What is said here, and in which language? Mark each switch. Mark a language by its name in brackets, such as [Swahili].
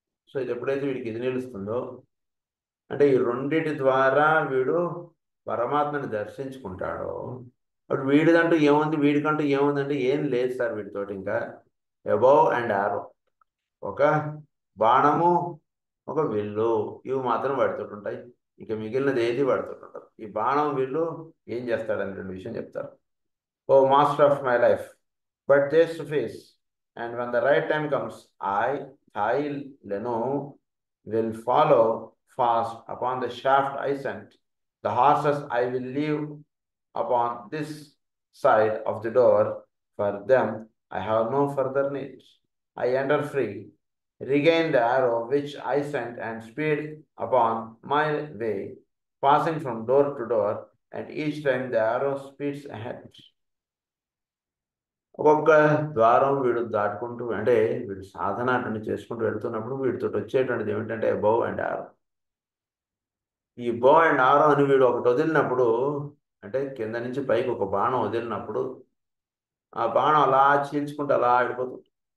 [Telugu] So ఇది ఎప్పుడైతే వీడికి ఇది నిలుస్తుందో అంటే ఈ 2 ద్వారా వీడు పరమాత్మని దర్శించుకుంటాడో అప్పుడు వీడిదంటూ ఏముంది, వీడికంటూ ఏముందంటే ఏం లేదు సార్ వీడితోటి. ఇంకా అబౌవ్ అండ్ ఆరో, ఒక బాణము ఒక విల్లు, ఇవి మాత్రం వాడితో ఉంటాయి. ఇక మిగిలినది ఏది వాడితో ఉంటారు. ఈ బాణం విల్లు ఏం చేస్తాడని 2 విషయం చెప్తారు. [English] O master of my life but face to face and when the right time comes I Leno will follow fast upon the shaft I sent. The horses I will leave upon this side of the door. For them I have no further need. I enter free, regain the arrow which I sent, and speed upon my way, passing from door to door, and each time the arrow speeds ahead. [Telugu] ఒక్కొక్క ద్వారం వీడు దాటుకుంటూ అంటే వీడు సాధన అటువంటి చేసుకుంటూ వెళ్తున్నప్పుడు వీడితో వచ్చేటువంటిది ఏమిటంటే బౌ అండ్ ఆరో. ఈ బౌ అండ్ ఆరో అని వీడు ఒకటి వదిలినప్పుడు అంటే కింద నుంచి పైకి ఒక బాణం వదిలినప్పుడు ఆ బాణం అలా చీల్చుకుంటూ అలా ఆడిపోతుంది.